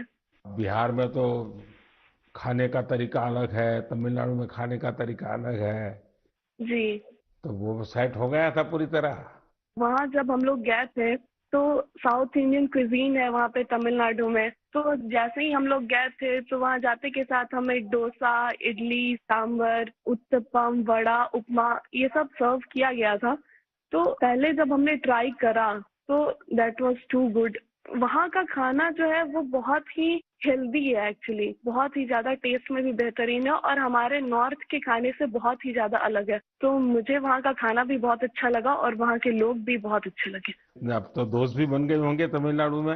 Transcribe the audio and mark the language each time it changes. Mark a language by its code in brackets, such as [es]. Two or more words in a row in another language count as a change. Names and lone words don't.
[ur] بہار میں تو کھانے کا طریقہ الگ ہے، تمل ناڈو میں کھانے کا طریقہ الگ ہے، جی، تو وہ سیٹ ہو گیا تھا پوری طرح؟ وہاں جب ہم لوگ گئے تھے تو [en] south Indian cuisine [ur] ہے وہاں پہ تمل ناڈو میں. تو جیسے ہی ہم لوگ گئے تھے تو وہاں جاتے کے ساتھ ہمیں ڈوسا، اڈلی، سامبر، اتپم، وڑا، اپما یہ سب سرو کیا گیا تھا. تو پہلے جب ہم نے ٹرائی کرا تو [en] that was too good. [ur] وہاں کا کھانا جو ہے وہ بہت ہی ہیلدی ہے، ایکچولی بہت ہی زیادہ ٹیسٹ میں بھی بہترین ہے اور ہمارے نارتھ کے کھانے سے بہت ہی زیادہ الگ ہے. تو مجھے وہاں کا کھانا بھی بہت اچھا لگا اور وہاں کے لوگ بھی بہت اچھے لگے. اب تو دوست بھی بن گئے ہوں گے تمل ناڈو میں؟